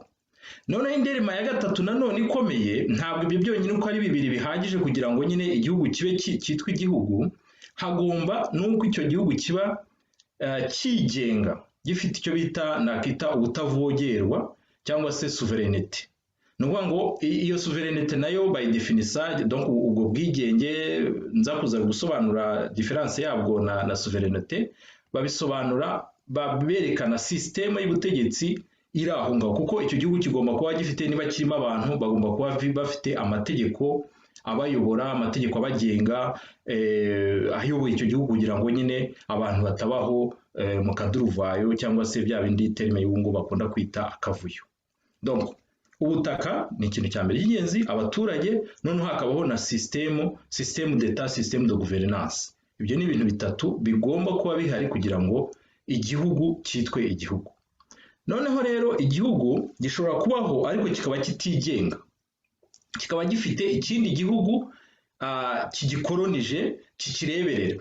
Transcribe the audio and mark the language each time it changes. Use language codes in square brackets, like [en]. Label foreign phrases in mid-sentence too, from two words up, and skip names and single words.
[rw] Noneho indi elema ya gatatu nanone ikomeye, ntabwo ibyo byonyine uko ari bibiri bihagije kugira ngo nyine igihugu kibe cyitwa igihugu. Hagomba nuko icyo gihugu kiba cyigenga, gifite icyo nakita ubutavogerwa cyangwa se souveraineté. Ni ukuvuga ngo iyo souveraineté nayo [en] by definition, [rw] donc ubwo bwigenge nza kuza gusobanura difference yabwo na souveraineté, babisobanura berekana systeme y'ubutegetsi iri aho ngaho, kuko icyo gihugu kigomba kuba gifite, niba kirimo abantu bagomba kuba bafite amategeko abayobora, amategeko abagenga, ayoboye icyo gihugu kugira ngo nyine abantu batabaho mu kaduruvayo cyangwa se bya bindi terime y'ubu bakunda kwita akavuyo. Donc ubutaka ni ikintu cya mbere cy'ingenzi, abaturage, noneho hakabaho na [fr] système d'etat, système de gouvernance. [rw] Ibyo ni ibintu bitatu bigomba kuba bihari kugira ngo igihugu cyitwe igihugu. Noneho rero igihugu gishobora kubaho ariko kikaba kitigenga, kikaba gifite ikindi gihugu kigikolonije kikireberera.